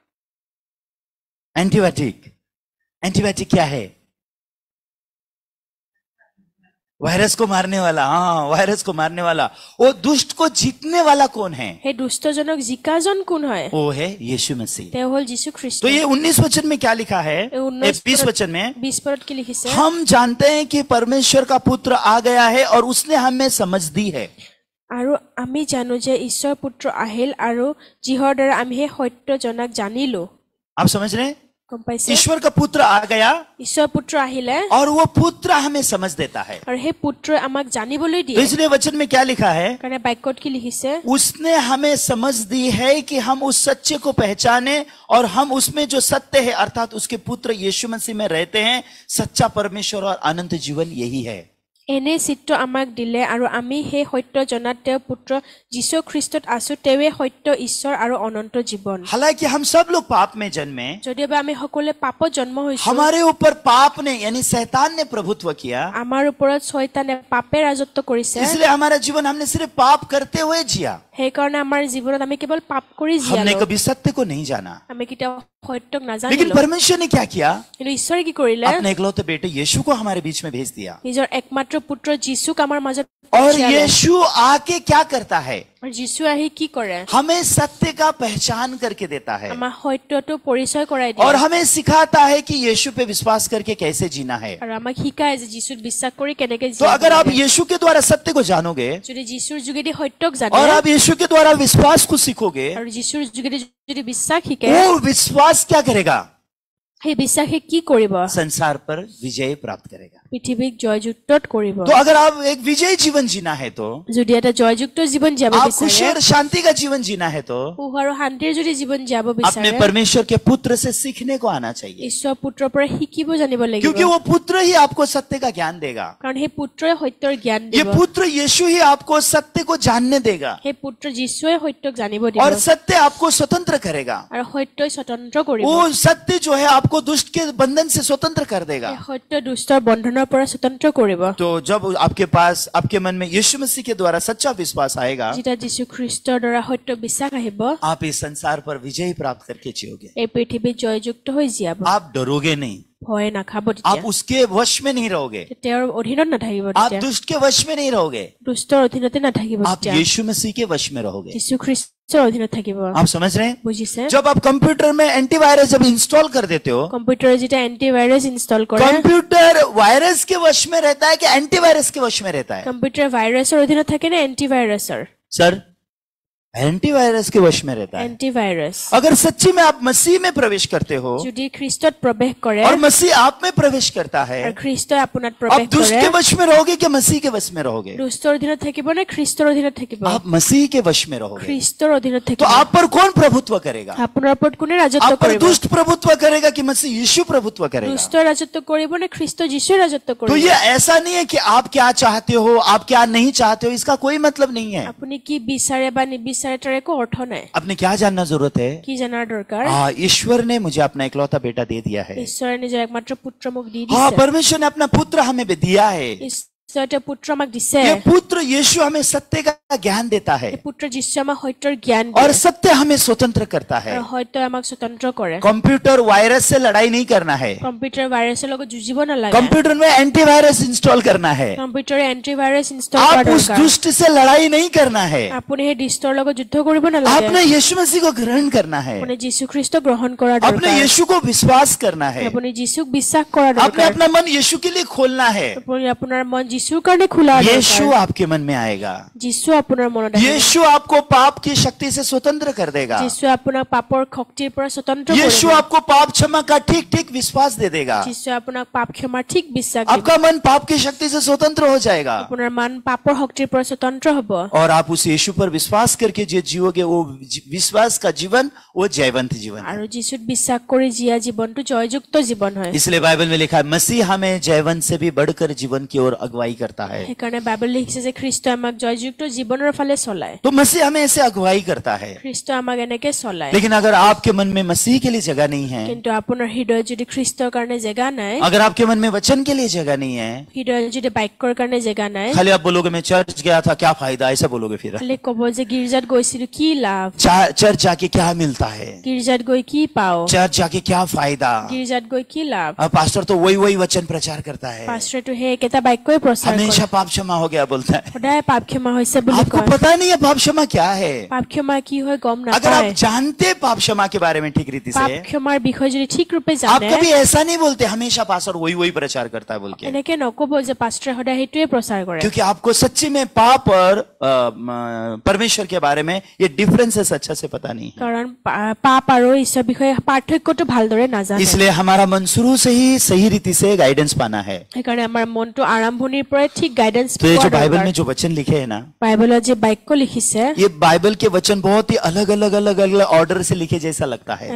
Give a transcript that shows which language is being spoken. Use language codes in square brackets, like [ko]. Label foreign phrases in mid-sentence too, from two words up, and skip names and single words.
[hi] एंटीबायोटिक। एंटीबायोटिक क्या है? वायरस को मारने वाला। हाँ, वायरस को मारने वाला। वो दुष्ट को जीतने वाला कौन है? [as] সেই দুষ্টজনক জিকাজন কোন হয়? [hi] वो है यीशु मसीह। [as] তেওঁ হ'ল যীশু খ্ৰীষ্ট। [hi] तो ये 19 वचन में क्या लिखा है? 20 वचन में [as] 20 পদত কি লিখিছে? [hi] हम जानते हैं कि परमेश्वर का पुत्र आ गया है और उसने हमें समझ दी है। [as] আৰু আমি জানো যে ঈশ্বৰ পুত্ৰ আহিল আৰু যিহৰ দ্বাৰা আমি সেই সত্যজনক জানিলো। [hi] आप समझ रहे हैं? [as] গম পাইছে? [hi] ईश्वर का पुत्र आ गया [as] ঈশ্বৰ পুত্ৰ আহিলে [hi] और वो पुत्र हमें समझ देता है। [as] আৰু সেই পুত্ৰই আমাক জানিবলৈ [hi] तो [as] দিয়ে। [hi] इसलिए वचन में क्या लिखा है? [as] কাৰণে বাক্যত কি লিখিছে? [hi] उसने हमें समझ दी है कि हम उस सच्चे को पहचाने और हम उसमें जो सत्य है अर्थात उसके पुत्र यीशु मसीह में रहते हैं। सच्चा परमेश्वर और अनंत जीवन यही है। [as] এনে চিত্ৰ আমাক দিলে আৰু আমি সেই সত্য জনাত তেওঁৰ পুত্ৰ যীশু খ্ৰীষ্টত আছো। তেওঁৱে সত্য ঈশ্বৰ আৰু অনন্ত জীৱন। [hi] हालांकि हम सब लोग पाप में जन्मे, [as] যদিওবা আমি সকলোৱে পাপত জন্ম হৈছো, [hi] हमारे ऊपर पाप ने यानी शैतान ने प्रभुत्व किया, [as] আমাৰ ওপৰত শয়তানে পাপে ৰাজত্ব কৰিছে। [hi] इसलिए हमारा जीवन हमने सिर्फ पाप करते हुए जिया। [as] সেইকাৰণে আমাৰ জীৱনত আমি কেৱল পাপ কৰি [hi] हमने [as] জীয়ালো। [hi] कभी सत्य को नहीं जाना। [as] আমি কেতিয়াও সত্যক [hi] लेकिन [as] নাজানিলো। [hi] परमेश्वर ने क्या किया? [as] কিন্তু ঈশ্বৰে কি কৰিলে? [hi] अपने इकलौते बेटे यीशु को हमारे बीच में भेज दिया। [as] নিজৰ একমাত্ৰ পুত্ৰ যীশুক আমাৰ মাজত [hi] और [as] পঠিয়ালে। [hi] यीशु आके क्या करता है? [as] আৰু যীশু আহি কি কৰে? [hi] हमें सत्य का पहचान करके देता है [as] আমাৰ সত্যটো পৰিচয় কৰাই [hi] और [as] দিয়ে। [hi] हमें सिखाता है कि यीशु पे विश्वास करके कैसे जीना है। [as] আৰু আমাক শিকায় যে যীশুত বিশ্বাস কৰি কেনেকে [hi] तो [as] জীয়াব [hi] अगर आप [as] লাগে। [hi] यीशु के द्वारा सत्य को जानोगे [as] যদি যীশুৰ যোগেদি সত্যক জানে [hi] और आप यीशु के द्वारा विश्वास को सीखोगे, [as] আৰু যীশুৰ যোগেদি যদি বিশ্বাস শিকে, [hi] वो विश्वास क्या करेगा? [as] সেই বিশ্বাসে কি কৰিব? [hi] संसार पर विजय प्राप्त करेगा। [as] পৃথিৱীক জয়যুক্ত কৰিব। [hi] तो अगर आप एक विजयी जीवन जीना है तो, [as] যদি এটা জয়যুক্ত জীৱন জীয়াব [hi] आप खुशी [as] বিচাৰে, [hi] और शांति का जीवन जीना है तो [as] সুখ আৰু শান্তিৰ যদি জীৱন জীয়াব [hi] अपने [as] বিচাৰে, [hi] परमेश्वर के पुत्र से सीखने को आना चाहिए, [as] ঈশ্বৰ পুত্ৰৰ পৰা শিকিব জানিব লাগিব। [hi] क्योंकि वो पुत्र ही आपको सत्य का ज्ञान देगा। [as] কাৰণ সেই পুত্ৰই সত্যৰ জ্ঞান [hi] ये [as] দিব। [hi] पुत्र यीशु ही आपको सत्य को जानने देगा [as] সেই পুত্ৰ যীশুৱে সত্যক জানিব দিব [hi] और सत्य आपको स्वतंत्र करेगा। [as] আৰু সত্যই স্বতন্ত্ৰ কৰিব। [hi] वो सत्य जो है आपको दुष्ट के बंधन से स्वतंत्र कर देगा। [as] সেই সত্য দুষ্টৰ বন্ধনৰ পৰা স্বতন্ত্ৰ কৰিব। [hi] तो जब आपके पास आपके मन में यीशु मसीह के द्वारा सच्चा विश्वास आएगा, [as] যেতিয়া যীশু খ্ৰীষ্টৰ দ্বাৰা সত্য বিশ্বাস আহিব, [hi] आप इस संसार पर विजय प्राप्त करके जियोगे। [as] এই পৃথিৱীত জয়যুক্ত হৈ জীয়াব। [hi] आप डरोगे नहीं, [as] ভয় নাখাব। [hi] आप [as] তেতিয়া [hi] उसके वश में नहीं रहोगे, [as] তেওঁৰ অধীনত নাথাকিব। [hi] आप [as] তেতিয়া [hi] दुष्ट के वश में नहीं रहोगे, [as] দুষ্টৰ অধীনতে নাথাকিব। [hi] आप [as] তেতিয়া [hi] यीशु मसीह के वश में रहोगे। [as] যীশু খ্ৰীষ্টৰ অধীনত থাকিব। [hi] आप समझ रहे हैं? [as] বুজিছে? [hi] जब आप कंप्यूटर में एंटीवायरस जब इंस्टॉल कर देते हो, [as] কম্পিউটাৰত যেতিয়া [en] antivirus install [as] কৰে, [en] computer virus [hi] के वश में रहता है कि एंटीवायरस के वश में रहता है? [en] computer virus [as] অধীনত থাকে নে এন্টিভাইৰাছৰ? [hi] सर एंटीवायरस के वश में रहता है। [as] এন্টিভাইৰাছ। [hi] अगर सच्ची में आप मसीह में प्रवेश करते हो [as] যদি খ্ৰীষ্টত প্ৰৱেশ কৰে [hi] और मसीह आप में प्रवेश करता है, [as] আৰু খ্ৰীষ্টই আপোনাত [hi] आप [as] প্ৰৱেশ [hi] दुष्ट [as] কৰে, [hi] के वश में रहोगे कि मसीह के वश में रहोगे? [as] দুষ্টৰ অধীনত থাকিব নে খ্ৰীষ্টৰ অধীনত থাকিব? [hi] आप मसीह के वश में रहोगे। [as] খ্ৰীষ্টৰ অধীনত [hi] तो [as] থাকিব। [hi] आप पर कौन प्रभुत्व करेगा? [as] আপোনাৰ ওপৰত কোনে ৰাজত্ব [hi] आप पर [as] কৰিব? [hi] दुष्ट प्रभुत्व करेगा कि मसीह यीशु प्रभुत्व करेगा? [as] দুষ্ট ৰাজত্ব কৰিব নে খ্ৰীষ্ট যীশুৱে ৰাজত্ব [hi] तो [as] কৰিব? [hi] ये ऐसा नहीं है कि आप क्या चाहते हो, आप क्या नहीं चाहते हो, इसका कोई मतलब नहीं है। [as] আপুনি কি বিচাৰে বা নিবিচাৰে তাৰ একো অৰ্থ নাই। [hi] आपने क्या जानना जरूरत है? [as] কি জানাৰ দৰকাৰ? [hi] ईश्वर ने मुझे अपना इकलौता बेटा दे दिया है। [as] ঈশ্বৰে নিজৰ একমাত্ৰ পুত্ৰ মোক দি [hi] हाँ, [as] দিছে। [hi] परमेश्वर ने अपना पुत्र हमें भी दिया है। [as] ঈশ্বৰে পুত্ৰ আমাক দিছে। [hi] ये पुत्र यीशु हमें सत्य का ज्ञान देता है [as] এই পুত্ৰ যীশু আমাক সত্যৰ জ্ঞান [hi] और [as] দিয়ে [hi] सत्य हमें स्वतंत्र करता है। [as] আৰু সত্যই আমাক স্বতন্ত্ৰ কৰে। [en] computer virus [hi] से लड़ाई नहीं करना है, [en] computer virus [as] লগত যুঁজিব নালাগে। [hi] कंप्यूटर में [en] antivirus install [hi] करना है। [as] কম্পিউটাৰে [en] antivirus install [as] কৰা [hi] आप उस [as] দৰকাৰ। [hi] दुष्ट से लड़ाई नहीं करना है, [as] আপুনি সেই দুষ্টৰ লগত যুদ্ধ কৰিব নালাগে। [hi] आपने यीशु मसीह को ग्रहण करना है, [as] আপুনি যীশু খ্ৰীষ্ট গ্ৰহণ কৰা [hi] अपने [as] দৰকাৰ। [hi] यीशु को विश्वास करना है, [as] আপুনি যীশুক বিশ্বাস কৰা [hi] आपने [as] দৰকাৰ। [hi] अपना मन यीशु के लिए खोलना है। [as] আপুনি আপোনাৰ মন যীশুৰ কাৰণে খোলা [hi] यीशु [as] দৰকাৰ। [hi] आपके मन में आएगा, [as] যীশু আপোনাৰ মনত আহিব। [hi] यीशु आपको पाप की शक्ति से स्वतंत्र कर देगा, [as] যীশুৱে আপোনাক পাপৰ শক্তিৰ পৰা স্বতন্ত্ৰ [hi] यीशु [as] কৰিব। [hi] आपको पाप क्षमा का ठीक ठीक विश्वास दे देगा, [as] যীশুৱে আপোনাক পাপ ক্ষমাৰ ঠিক বিশ্বাস দিব। [hi] आपका मन पाप की शक्ति से स्वतंत्र हो जाएगा [as] আপোনাৰ মান পাপৰ শক্তিৰ পৰা স্বতন্ত্ৰ হ'ব। [hi] और आप उस यीशु पर विश्वास करके जो जियोगे वो विश्वास का जीवन, वो जयवंत जीवन है। [as] আৰু যীশুত বিশ্বাস কৰি জীয়া জীৱনটো জয়যুক্ত জীৱন হয়। [hi] इसलिए बाइबल में लिखा है मसीह हमें जयवंत से भी बढ़कर जीवन की ओर अगुवाई करता है। [as] সেইকাৰণে বাইবেল লিখিছে যে খ্ৰীষ্টই আমাক জয়যুক্ত জীৱনৰ ফালে চলায়। [hi] तो मसीह हमें ऐसे अगुवाई करता है। [as] খ্ৰীষ্টই আমাক এনেকে চলায়। [hi] लेकिन अगर आपके मन में मसीह के लिए जगह नहीं है, [as] কিন্তু আপোনাৰ হৃদয়ত যদি খ্ৰীষ্টৰ কাৰণে জেগা নাই, [hi] अगर आपके मन में वचन के लिए जगह नहीं है, [as] হৃদয়ত যদি বাক্যৰ কাৰণে জেগা নাই, [hi] खाली आप बोलोगे मैं चर्च गया था क्या फायदा, ऐसा बोलोगे फिर [as] খালি ক'ব যে গীৰ্জাত গৈছিলো কি লাভ, [hi] चर्च जाके क्या मिलता है, [as] গীৰ্জাত গৈ কি পাও, [hi] चर्च जाके क्या फायदा। [as] গীৰ্জাত গৈ কি লাভ। [hi] अब पास्टर तो वही वचन प्रचार करता है, [as] পাষ্টৰেটো সেই একেটা বাক্যই প্ৰচাৰ কৰে। [hi] हमेशा पाप क्षमा हो गया बोलता है। [as] সদায় পাপ ক্ষমা হৈছে বুলি [hi] आपको [as] কয়। [hi] पता नहीं है पाप क्षमा क्या है। [as] পাপ ক্ষমা কি হয় গম [hi] अगर [as] নাপায়। [hi] आप जानते पाप क्षमा के बारे में ठीक रीति [as] পাপ [hi] से, [as] ক্ষমাৰ বিষয়ে যদি ঠিক ৰূপে [hi] आप [as] জানে, [hi] कभी ऐसा नहीं बोलते हमेशा पास्टर वही प्रचार करता है बोल के, [as] এনেকে নকব যে পাষ্টৰে সদায় সেইটোৱে প্ৰচাৰ কৰে। [hi] क्योंकि आपको सच्ची में पाप और परमेश्वर के बारे में ये डिफरेंसेस अच्छा से पता नहीं है। [as] কাৰণ পাপ আৰু ঈশ্বৰৰ বিষয়ে পাৰ্থক্যটো ভালদৰে নাজানে। [hi] इसलिए हमारा मन शुरू से ही सही रीति से गाइडेंस पाना है। [as] সেইকাৰণে আমাৰ মনটো আৰম্ভণিৰ পৰাই ঠিক গাইডেন্স [hi] तो ये [as] পোৱা [hi] जो बाइबल [as] দৰকাৰ। [hi] में जो वचन लिखे हैं ना, [as] বাইবেলত যে বাক্য লিখিছে, [hi] ये बाइबल के वचन बहुत ही अलग अलग ऑर्डर से लिखे जैसा लगता है।